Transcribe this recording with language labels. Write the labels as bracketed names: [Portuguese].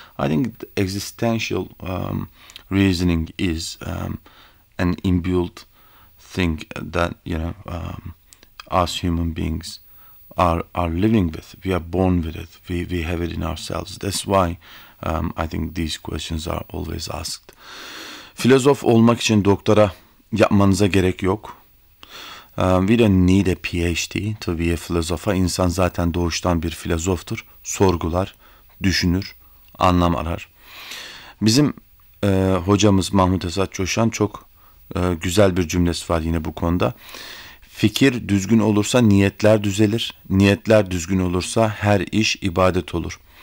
[English] I think the existential reasoning is an inbuilt thing that, you know, us human beings are living with. We are born with it. We have it in ourselves. That's why I think these questions are always asked. [Turkish] Filozof olmak için doktora yapmanıza gerek yok. [English] We don't need a PhD to be a philosopher. [Turkish] İnsan zaten doğuştan bir filozoftur. Sorgular, düşünür, anlam arar. Bizim hocamız Mahmut Esat Coşan çok güzel bir cümlesi var yine bu konuda. Fikir düzgün olursa niyetler düzelir. Niyetler düzgün olursa her iş ibadet olur.